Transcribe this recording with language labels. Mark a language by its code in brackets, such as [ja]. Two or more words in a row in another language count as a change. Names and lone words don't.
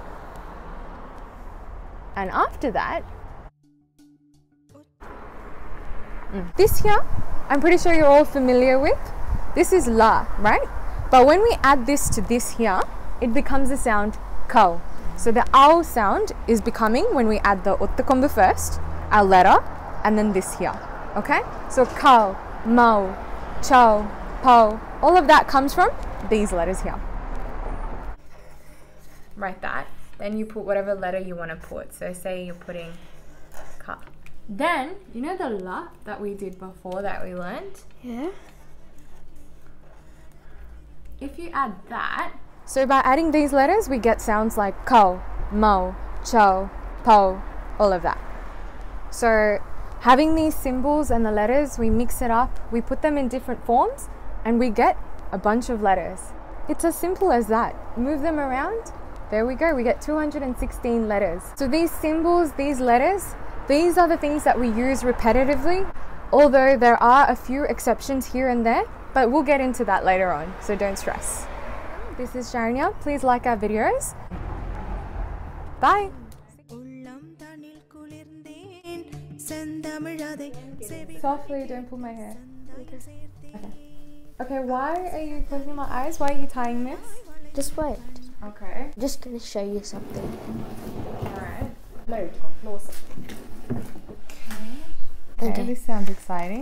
[en] And after that, this here, I'm pretty sure you're all familiar with. This is la, right? But when we add this to this here, it becomes the sound kau. So the ow sound is becoming when we add the uttakumbu first, our letter, and then this here. Okay? So kau, mau, chow, pau, all of that comes from these letters here. Write that. Then you put whatever letter you want to put. So say you're putting ka. Then, you know the la that we did before that we learned? Yeah. If you add that, so by adding these letters, we get sounds like kau, mau, chow, pau, all of that. So having these symbols and the letters, we mix it up, we put them in different forms, and we get a bunch of letters. It's as simple as that. Move them around, there we go, we get 216 letters. So these symbols, these letters, these are the things that we use repetitively, although there are a few exceptions here and there, but we'll get into that later on, so don't stress. This is Sharanya. Please like our videos. Bye. [ta] உள்ளம் தனில் குளிர்ந்தேன் செந்தமிழ் அதை செவி [en] Softly, don't pull my hair. Okay, why are you closing my eyes? Why are you tying this? Just wait. Okay. Just gonna show you something. Alright. Okay. This sounds exciting.